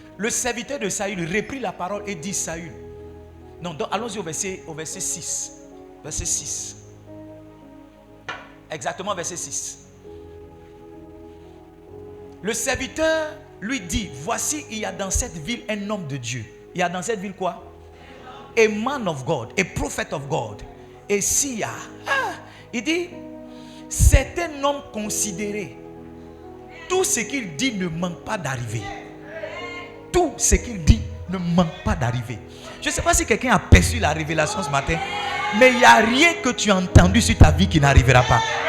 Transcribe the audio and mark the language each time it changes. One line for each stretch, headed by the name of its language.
French: Le serviteur de Saül reprit la parole et dit: Saül. Non, donc allons-y au verset 6. Verset 6. Exactement, verset 6. Le serviteur lui dit: voici, il y a dans cette ville un homme de Dieu. Il y a dans cette ville quoi?
English: A man of God, a prophet of God.
French: Et s'il y a, il dit, c'est un homme considéré. Tout ce qu'il dit ne manque pas d'arriver. Tout ce qu'il dit ne manque pas d'arriver. Je ne sais pas si quelqu'un a perçu la révélation ce matin, mais il n'y a rien que tu as entendu sur ta vie qui n'arrivera pas.